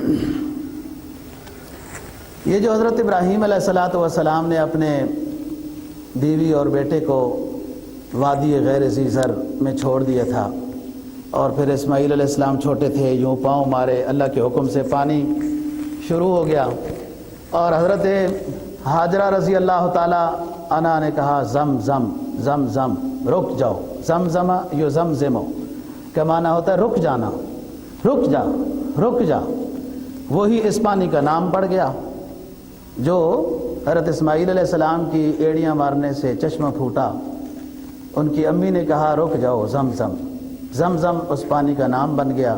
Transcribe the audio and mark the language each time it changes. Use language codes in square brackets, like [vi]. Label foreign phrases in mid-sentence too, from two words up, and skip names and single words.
[ur] یہ جو حضرت ابراہیم [ar] علیہ السلام [ur] نے اپنے بیوی اور بیٹے کو [ar] وادی غیر ذی زر [ur] میں چھوڑ دیا تھا، اور پھر اسماعیل [ar] علیہ السلام [ur] چھوٹے تھے، یوں پاؤں مارے، اللہ کے حکم سے پانی شروع ہو گیا، اور حضرت ہاجرہ [ar] رضی اللہ تعالی عنہا [ur] نے کہا زم زم زم زم، رک جاؤ، زم زمہ یو زم زمو کا معنی ہوتا ہے رک جانا، رک جا، رک جا۔ وہی اس پانی کا نام پڑ گیا جو حضرت اسماعیل [ar] علیہ السلام [ur] کی ایڑیاں مارنے سے چشمہ پھوٹا۔ ان کی امی نے کہا رک جاؤ، زم زم، زم زم اس پانی کا نام بن گیا۔